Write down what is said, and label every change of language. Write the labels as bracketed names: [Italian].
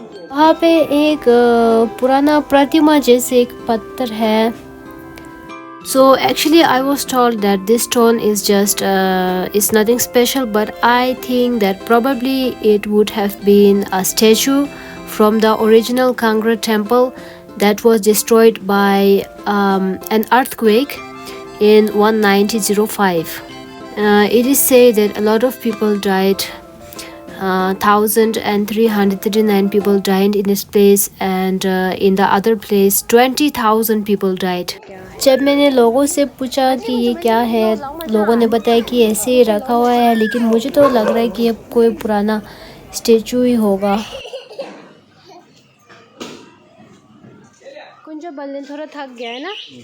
[Hindi] वहाँ पे एक पुराना प्रतिमा जैसे एक पत्थर है। [English] So actually I was told that this stone is just it's nothing special, but I think that probably it would have been a statue from the original Kangra temple that was destroyed by an earthquake in 1905. It is said that a lot of people died 1,339 people died in this place, and in the other place 20,000 people died. [Hindi] जब मैंने लोगों से पूछा कि ये क्या है, लोगों ने बताया कि ऐसे ही रखा हुआ है, लेकिन मुझे तो लग रहा है कि ये कोई पुराना स्टेचू ही होगा। कुंजो बल्ले थोड़ा थक गया है ना।